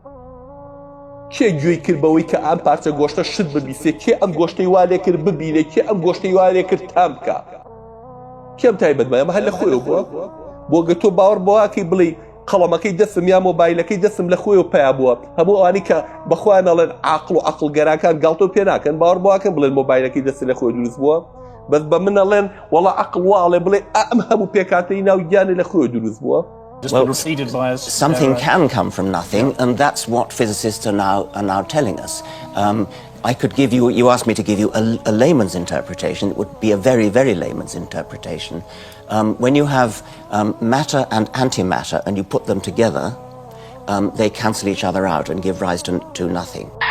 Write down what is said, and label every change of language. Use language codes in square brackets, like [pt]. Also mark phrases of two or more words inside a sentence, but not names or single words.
[ckb] کێ گوێی کرد بەوەی کە ئەم پارچە گۆشتە شت ببیسێ کێ ئەم گۆشتەی والێ کرد ببینێ کێ ئەم گۆشتەی والێ کرد تام بکە کێم تایبەتمە ئەمە هەر لە خۆی بووە بۆ گە تۆ باوەڕ بۆواکەی بڵێ قەڵەمەکەی دەسم یا مۆبایلەکەی دەسم لە خۆی و پیا بووە هەموو ئەوانی کە بەخوایان ئەڵێن عاقڵ و عەقڵگەرەکان گاڵتۆ پێ ناکەن باوەڕ بۆواکەن بڵێن مۆبایلەکەی دەست لە خۆی دروست بووە بەس بە من ئەڵێن وەڵا عەقڵ واڵێ بڵێ ئەم هەموو پێکاتەی ناو گیانێ لە خۆی دروست بووە. [en] Well, something can come from nothing, and that's what physicists are now telling us. I could give you, you asked me to give you a layman's interpretation. It would be a very, very layman's interpretation. When you have matter and antimatter and you put them together, they cancel each other out and give rise to nothing.